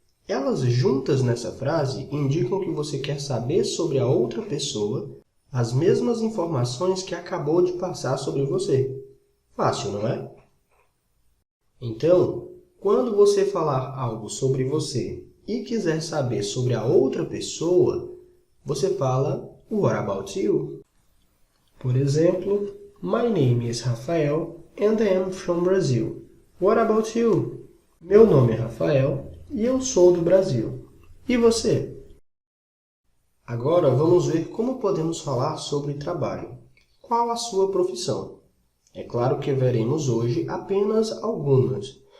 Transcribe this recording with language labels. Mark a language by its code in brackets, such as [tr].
[pt] Elas juntas nessa frase indicam que você quer saber sobre a outra pessoa as mesmas informações que acabou de passar sobre você. Fácil, não é? Então, quando você falar algo sobre você e quiser saber sobre a outra pessoa, você fala [en] What about you? [pt] Por exemplo, [en] My name is Rafael and I am from Brazil. What about you? [pt] Meu nome é Rafael e eu sou do Brasil. E você? Agora vamos ver como podemos falar sobre trabalho. Qual a sua profissão? É claro que veremos hoje apenas algumas.